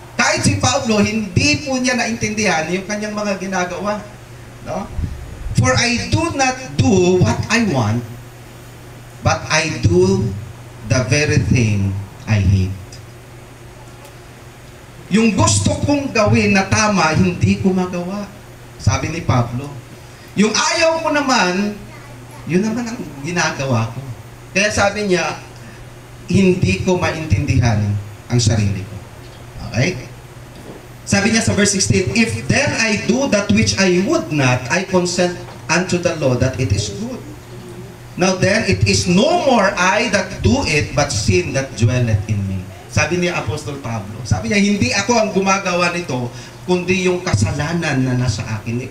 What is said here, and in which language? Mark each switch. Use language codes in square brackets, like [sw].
[tl] Kahit si Pablo, hindi po niya naintindihan yung kanyang mga ginagawa. No? [en] For I do not do what I want, but I do the very thing I hate. [tl] Yung gusto kong gawin na tama, hindi ko magawa. Sabi ni Pablo. Yung ayaw ko naman, yun naman ang ginagawa ko. Kaya sabi niya, hindi ko maintindihan ang sarili ko. Okay? Sabi niya sa [en] verse 16, if then I do that which I would not, I unto the law that it is good. Now then, it is no more I that do it, but sin that dwelleth in me. [tl] Sabi ni Apostol Pablo, sabi niya, hindi ako ang gumagawa nito, kundi yung kasalanan na nasa akin.